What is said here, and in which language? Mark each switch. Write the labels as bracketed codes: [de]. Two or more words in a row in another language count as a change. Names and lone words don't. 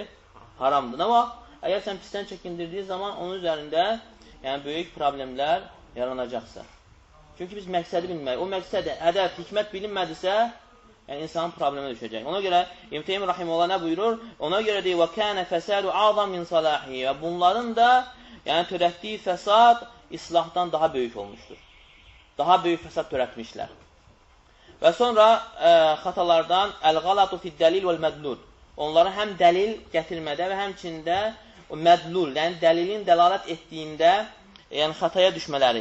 [az] Haramdır. Amma əgər sən pisdən çəkindirdiyi zaman onun üzərində yəni böyük problemlər yaranacaqsa. Çünki biz məqsədi bilməyik. O məqsəd, hədəf, hikmət bilinmədisə, yəni insanın problemə düşəcək. Ona görə İbn Teymiyyə rahimehullah nə buyurur? Ona görə deyir, [ar] وَكَانَ فَسَادُ عَظَمْ مِنْ صَلَاحِهِ. [az] Və bunların da yəni törətdiyi fəsad, islahdan daha böyük olmuşdur. Daha böyük fəsad törətmişlər. Və sonra xatalardan [ar] الغلط في الدليل والمدلول. [az] Onları həm dəlil gətirmədə və həmçində mədlul, yəni dəlilin dəlalət etdiyində yəni xataya düşmələri.